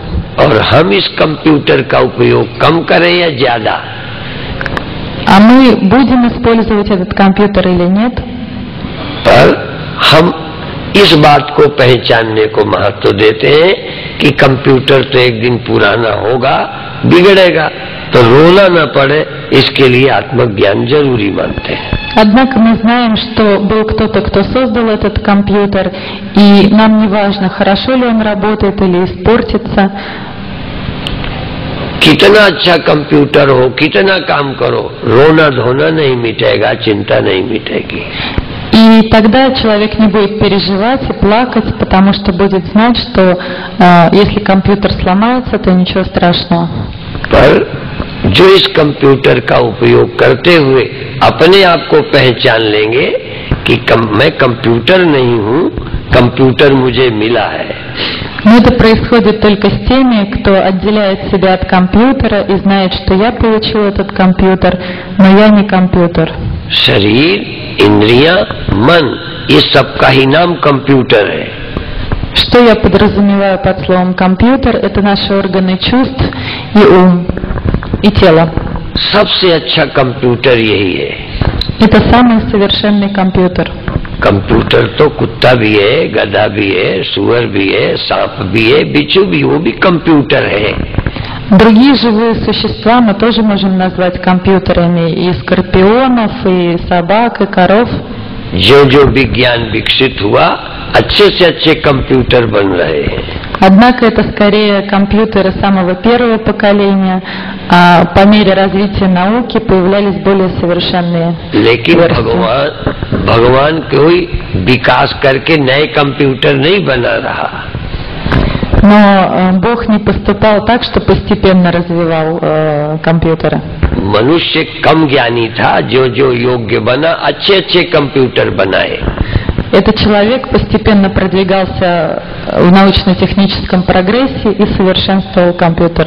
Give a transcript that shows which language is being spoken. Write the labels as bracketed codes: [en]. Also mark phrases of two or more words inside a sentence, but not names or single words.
[hi] और हम इस कंप्यूटर का उपयोग कम करें या ज्यादा, [ru] А мы будем использовать этот компьютер или нет? [hi] पर हम इस बात को पहचानने को महत्व देते हैं कि कंप्यूटर तो एक दिन पुराना होगा, बिगड़ेगा, तो रोना न पड़े, इसके लिए आत्मज्ञान जरूरी मानते हैं। [ru] Однако мы знаем, что был кто-то, кто создал этот компьютер, и нам не важно, хорошо ли он работает или испортится. [hi] कितना अच्छा कंप्यूटर हो, कितना काम करो, रोना धोना नहीं मिटेगा, चिंता नहीं मिटेगी। [ru] И тогда человек не будет переживать и плакать, потому что будет знать, что если компьютер сломается, то ничего страшного. [hi] पर जो इस कंप्यूटर का उपयोग करते हुए अपने आप को पहचान लेंगे कि मैं कंप्यूटर नहीं हूँ, कंप्यूटर मुझे मिला है। [ru] Но это происходит только с теми, кто отделяет себя от компьютера и знает, что я получил этот компьютер, но я не компьютер. [hi] शरीर, इंद्रियां, मन, ये सबका ही नाम कंप्यूटर है। [ru] Что я подразумеваю под словом компьютер? Это наши органы чувств и ум, и тело. [hi] सबसे अच्छा कंप्यूटर यही है। [ru] Это самый совершенный компьютер. [hi] कंप्यूटर तो कुत्ता भी है, गधा भी है, सुअर भी है, सांप भी है, बिच्छू भी, वो भी कंप्यूटर है। [ru] Другие живые существа мы тоже можем назвать компьютерами, и скорпионов, и собак, и коров. [hi] जो विज्ञान विकसित हुआ, अच्छे से अच्छे कंप्यूटर बन रहे हैं। [ru] Однако это скорее компьютеры самого первого поколения, а по мере развития науки появлялись более совершенные. [hi] लेकिन भगवान कोई विकास करके नए कंप्यूटर नहीं बना रहा। [ru] Но Бог не поступал так, что постепенно развивал компьютеры. [hi] मनुष्य कम ज्ञानी था, जो योग्य बना, अच्छे अच्छे कंप्यूटर बनाए। [ru] Этот человек постепенно продвигался в научно-техническом прогрессе и совершенствовал компьютеры.